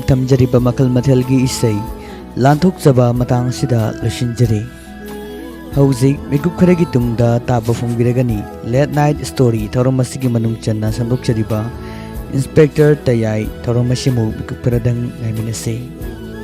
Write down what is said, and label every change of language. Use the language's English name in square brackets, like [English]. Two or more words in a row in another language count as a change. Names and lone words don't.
[Manipuri] thamjariba makal mathelgi isay lanthok chaba matang sida losinjari hauzik mikup kharagi tungda taba phongbiragani [English] late night story [Manipuri] thoramasigi manung channa sandokchariba inspector tayai thoramasimu mikup kharadang ngaiminase